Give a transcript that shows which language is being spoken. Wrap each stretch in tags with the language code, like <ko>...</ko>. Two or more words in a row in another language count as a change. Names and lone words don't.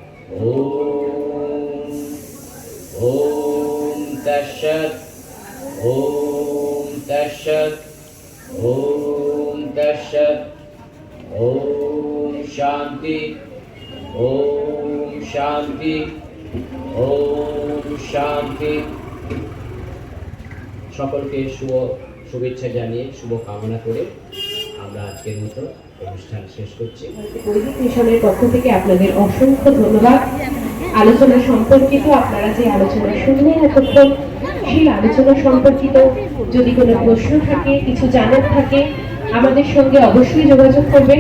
<sa>ॐ तत्सत्। ॐ तत्सत्। ॐ तत्सत्। ॐ शान्ति। ॐ शान्ति। ॐ शान्ति।</sa> <bn>সকলকে শুভেচ্ছা জানিয়ে শুভ কামনা করে আমরা আজকের মতো অনুষ্ঠান শেষ করছি। বৈদিক মিশনের পক্ষ থেকে আপনাদের অসংখ্য ধন্যবাদ। আলোচনা সম্পর্কিত আপনারা যে আলোচনা শুনলেন এতক্ষণ, সেই আলোচনা সম্পর্কিত যদি কোনো প্রশ্ন থাকে, কিছু জানার থাকে, আমাদের সঙ্গে অবশ্যই যোগাযোগ করবেন।</bn>